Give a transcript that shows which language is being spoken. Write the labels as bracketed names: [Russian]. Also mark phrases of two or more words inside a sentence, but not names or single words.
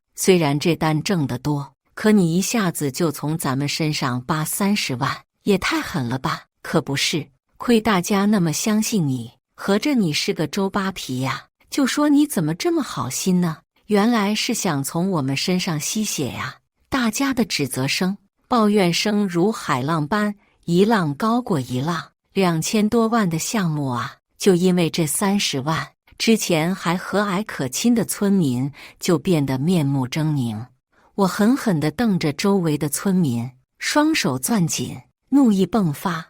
[Chinese] 雖然這單掙得多，可你一下子就從咱們身上扒30萬，也太狠了吧？可不是，虧大家那麼相信你，合着你是個周扒皮呀？就說你怎麼這麼好心呢？原來是想從我們身上吸血呀！大家的指責聲、抱怨聲如海浪般，一浪高過一浪。2000多萬的項目啊，就因為這30萬，之前還和藹可親的村民就變得面目猙獰。我狠狠地瞪着周圍的村民，雙手攥緊，怒意迸發。